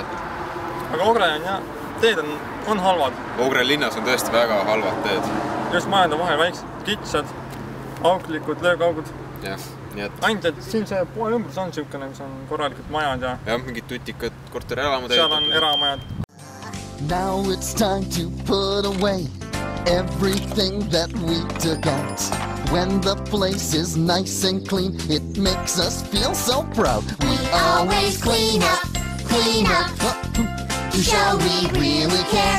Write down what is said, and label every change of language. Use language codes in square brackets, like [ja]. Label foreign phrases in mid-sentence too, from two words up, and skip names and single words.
[et] Aga Ogre on jah, teed on halvad. Ogre linnas on tõesti väga halvad teed. Just majad on vahel väiksed, kitsad, auklikud, löögaugud. Jah, nii et... Ainult, et siin see poe ümbrus on siukene, kus on korralikud majad ja... Jah, mingid tutikad korteri-elamud. Seal on eramajad. [en] Now it's time to put away everything that we took out. When the place is nice and clean, it makes us feel so proud. We always clean up, to show we really care.